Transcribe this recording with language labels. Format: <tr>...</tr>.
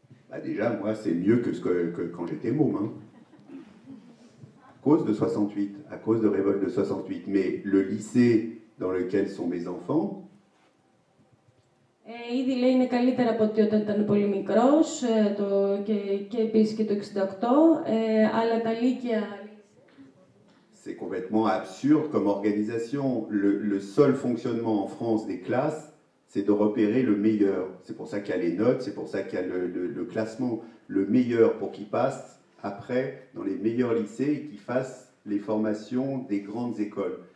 <fr>Bah déjà, moi, c'est mieux que quand j'étais môme. Hein. À cause de 68, à cause de révolte de 68. Mais le lycée dans lequel sont mes enfants,</fr> <el>ήδη λέει είναι καλύτερα από ότι όταν ήταν πολύ μικρός και επίσης και το 68, αλλά τα λύκεια...</el> <fr>C'est complètement absurde comme organisation. Le seul fonctionnement en France des classes, c'est de repérer le meilleur. C'est pour ça qu'il y a les notes, c'est pour ça qu'il y a le classement. Le meilleur pour qu'il passe après dans les meilleurs lycées et qu'il fasse les formations des grandes écoles.</fr>